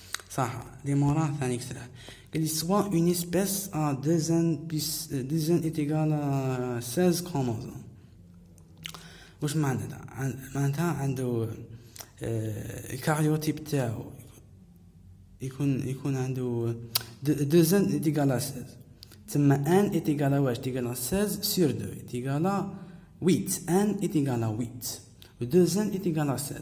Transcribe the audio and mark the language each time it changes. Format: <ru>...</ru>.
<ar>صح لي مورا ثاني كثر قال</ar> <fr>soit une espèce a 2n est égal à 16 chromosomes.</fr> <ar>واش معناتها عنده الكاريوتيب تاعو يكون عنده 2n</ar> <fr>est égal à 16.</fr> <ar>تما</ar> <fr>n est égal à</fr> <ar>واش</ar> <fr>égal à 16 sur 2 est égal à 8. n est égal à 8 و 2n est égal à 16.</fr>